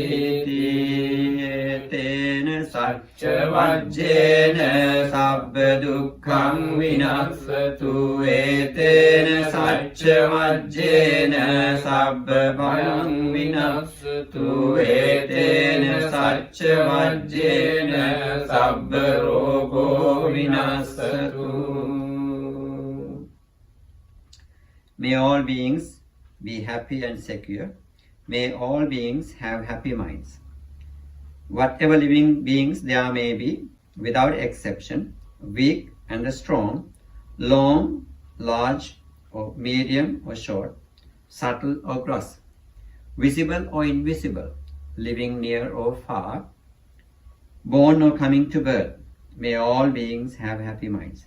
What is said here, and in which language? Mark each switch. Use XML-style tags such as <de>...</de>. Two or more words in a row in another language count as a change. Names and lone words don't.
<pi>tena sacca vajjena sabba dukkham vinassatu etena sacca vajjena sabba bhayam vinassatu etena sacca vajjena sabba rogo vinassatu.</pi> <en>May all beings be happy and secure. May all beings have happy minds. Whatever living beings there may be, without exception, weak and strong, long, large, or medium or short, subtle or gross, visible or invisible, living near or far, born or coming to birth, may all beings have happy minds.</en>